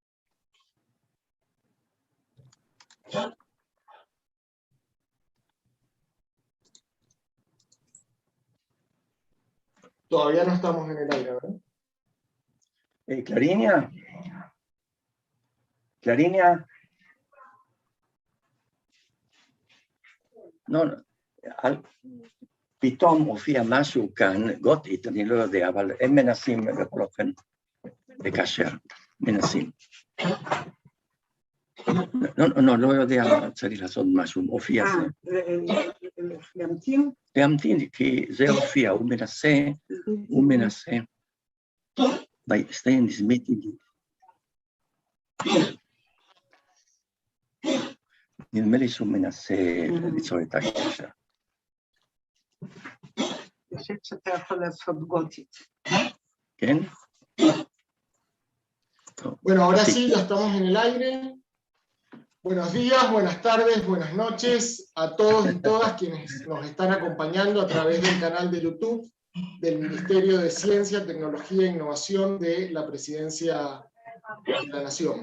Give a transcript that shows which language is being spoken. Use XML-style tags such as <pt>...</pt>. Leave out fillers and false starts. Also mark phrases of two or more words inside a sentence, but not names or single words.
<es>Todavía no estamos en el aire, ¿verdad? Clarinia. Clarinia. No,</es> <he>פתאום הופיע משהו כאן, גותית, אני לא יודע, אבל הם מנסים בכל אופן לקשר, מנסים. לא יודע, צריך לעשות משהו, הופיע זה. להמתין? להמתין, כי זה הופיע, הוא מנסה, ויסטיין נזמיתי לי. נדמה לי שהוא מנסה ליצור את הקשר. אני חושבת שאתה יכול לעשות גותית.</he> <es>¿Quién? Bueno, ahora sí, ya estamos en el aire. Buenos días, buenas tardes, buenas noches a todos y todas quienes nos están acompañando a través del canal de YouTube del Ministerio de Ciencia, Tecnología e Innovación de la Presidencia de la Nación.</es>